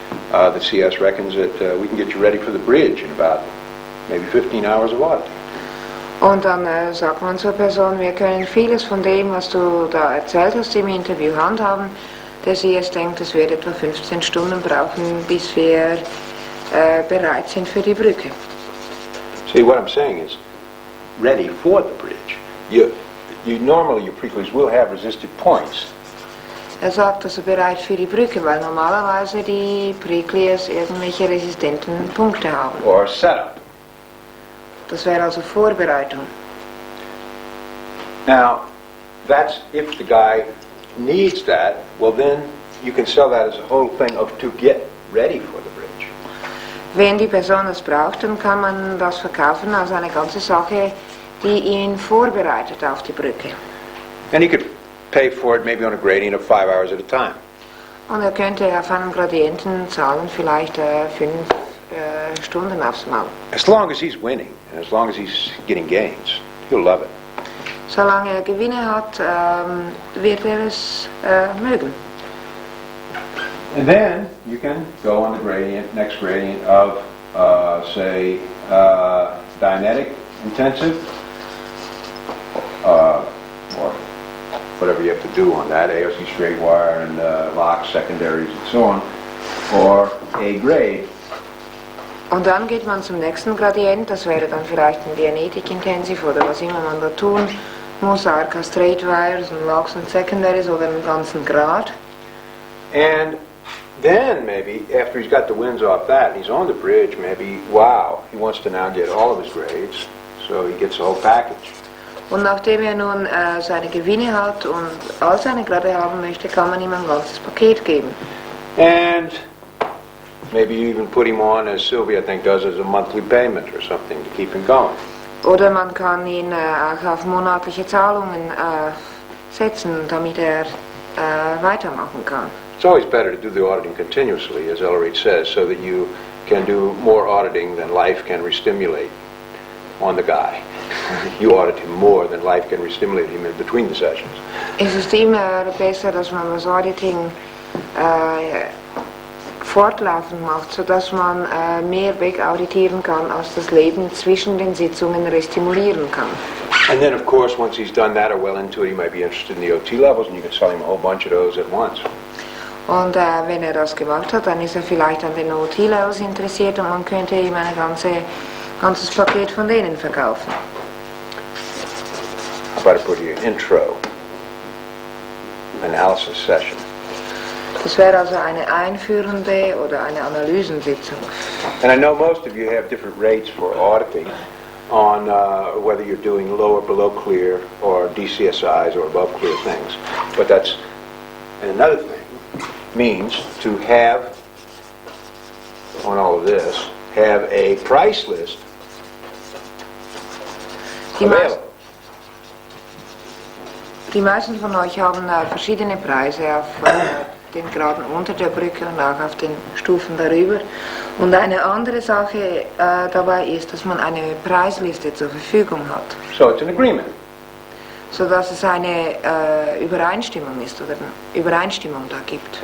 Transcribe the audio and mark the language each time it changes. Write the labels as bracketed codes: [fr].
[en] The CS reckons that we can get you ready for the bridge in about maybe 15 hours of auditing. [de] Und dann sagt man zur Person, wir können vieles von dem, was du da erzählt hast im Interview, handhaben. Der CS denkt, es wird etwa 15 Stunden brauchen, bis wir bereit sind für die Brücke. [en] See, what I'm saying is, ready for the bridge. Normally your preclears will have resistive points. [de] Er sagt also bereit für die Brücke, weil normalerweise die Preclears irgendwelche resistenten Punkte haben. [en] Or setup. [de] Das wäre also Vorbereitung. [en] Now, that's if the guy needs that, well then you can sell that as a whole thing of to get ready for the bridge. [de] Wenn die Person es braucht, dann kann man das verkaufen als eine ganze Sache, die ihn vorbereitet auf die Brücke. [en] And he could pay for it maybe on a gradient of 5 hours at a time. [de] Und er könnte auf einen Gradienten zahlen, vielleicht 5 Stunden aufs Mal. [en] As long as he's winning, and as long as he's getting gains, he'll love it. [de] Solange er Gewinne hat, wird er es mögen. [en] And then you can go on the gradient, next gradient of, say, Dianetic intensive, or whatever you have to do on that, AOC straight wire and locks, secondaries and so on, or a grade. [de] Und dann geht man zum nächsten Gradient, das wäre dann vielleicht ein Dianetik Intensive oder was immer man da tun muss, ARCA straight wires und locks und secondaries oder einen ganzen Grad. [en] And then maybe, after he's got the wins off that, and he's on the bridge, maybe, wow, he wants to now get all of his grades, so he gets the whole package. [de] Und nachdem er nun seine Gewinne hat und all seine Grade haben möchte, kann man ihm ein ganzes Paket geben. [en] And maybe you even put him on, as Sylvia I think does, as a monthly payment or something to keep him going. [de] Oder man kann ihn auch auf monatliche Zahlungen setzen, damit er weitermachen kann. [en] It's always better to do the auditing continuously, as Ellery says, so that you can do more auditing than life can restimulate on the guy. You audit him more than life can restimulate him in between the sessions. [de] Es ist immer besser, dass man das Auditing fortlaufend macht, sodass man mehr wegauditieren kann, als das Leben zwischen den Sitzungen restimulieren kann. [en] And then, of course, once he's done that or well into it, he might be interested in the OT levels, and you can sell him a whole bunch of those at once. [de] Und wenn er das gemacht hat, dann ist er vielleicht an den OT-Levels interessiert und man könnte ihm ein ganzes Paket von denen verkaufen. [en] How about I put you an intro analysis session? [de] Das wäre also eine einführende oder eine Analysensitzung. [en] And I know most of you have different rates for auditing on whether you're doing low or below clear or DCSIs or above clear things. But that's another thing means to have, on all of this, have a price list available. [de] Die meisten von euch haben verschiedene Preise auf den Graden unter der Brücke und auch auf den Stufen darüber. Und eine andere Sache dabei ist, dass man eine Preisliste zur Verfügung hat. [en] So it's an agreement. [de] Sodass es eine Übereinstimmung ist oder eine Übereinstimmung da gibt.